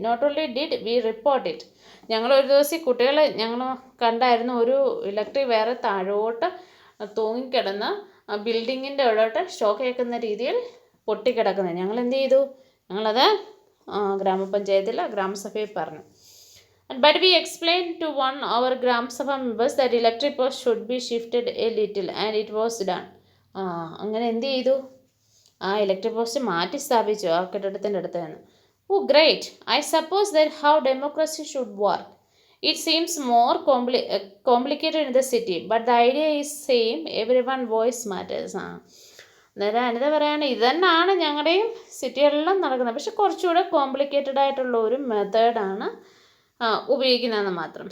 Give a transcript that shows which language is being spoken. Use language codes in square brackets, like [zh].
[en] not only did we report it, [ml] ഞങ്ങൾ ഒരു ദിവസം കുട്ടികളെ ഞങ്ങൾ കണ്ടായിരുന്നു, ഒരു ഇലക്ട്രിക് വയർ താഴോട്ട് തൂങ്ങിക്കിടന്ന് ബിൽഡിങ്ങിൻ്റെ അവിടോട്ട് ഷോക്ക് ഏൽക്കുന്ന രീതിയിൽ പൊട്ടിക്കിടക്കുന്നത്. ഞങ്ങൾ എന്ത് ചെയ്തു? ഞങ്ങളത് ഗ്രാമപഞ്ചായത്തിൽ ഗ്രാമസഭയിൽ പറഞ്ഞു. [en] But we explained to one our Gram Sabha members that electric post should be shifted a little and it was done. [ml] അങ്ങനെ എന്ത് ചെയ്തു? ആ ഇലക്ട്രിക് പോസ്റ്റ് മാറ്റി സ്ഥാപിച്ചു ആ കെട്ടിടത്തിൻ്റെ അടുത്ത് നിന്ന്. [en] Oh great. I suppose that how democracy should work. It seems more complicated in the city but the idea is same. Every one voice matters. [ml] അന്നേരം അനിത പറയാണ് ഇത് തന്നെയാണ് ഞങ്ങളുടെയും സിറ്റികളിലും നടക്കുന്നത്, പക്ഷെ കുറച്ചുകൂടെ കോംപ്ലിക്കേറ്റഡ് ആയിട്ടുള്ള ഒരു മെത്തേഡാണ് ഉപയോഗിക്കുന്നതെന്ന് മാത്രം.